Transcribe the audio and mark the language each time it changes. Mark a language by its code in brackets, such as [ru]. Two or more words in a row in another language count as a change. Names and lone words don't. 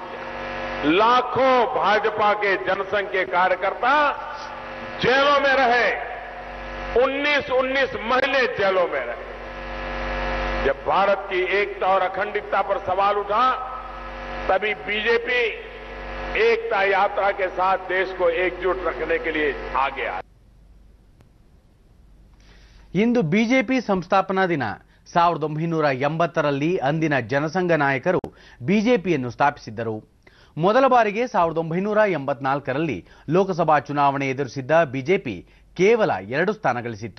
[hi] लाखों भाजपा के जनसंघ के कार्यकर्ता जेलों में रहे, 19 महीने जेलों में रहे। जब भारत की एकता और अखंडता पर सवाल उठा, तभी बीजेपी एकता यात्रा के साथ देश को एकजुट रखने के लिए आगे आई। [kn] ಇಂದು ಬಿಜೆಪಿ ಸಂಸ್ಥಾಪನಾ ದಿನ. 1980ರಲ್ಲಿ ಅಂದಿನ ಜನಸಂಘ ನಾಯಕರು ಬಿಜೆಪಿಯನ್ನು ಸ್ಥಾಪಿಸಿದ್ದರು. ಮೊದಲ ಬಾರಿಗೆ 1984ರಲ್ಲಿ ಲೋಕಸಭಾ ಚುನಾವಣೆ ಎದುರಿಸಿದ್ದ ಬಿಜೆಪಿ ಕೇವಲ 2 ಸ್ಥಾನ ಗಳಿಸಿತ್ತು.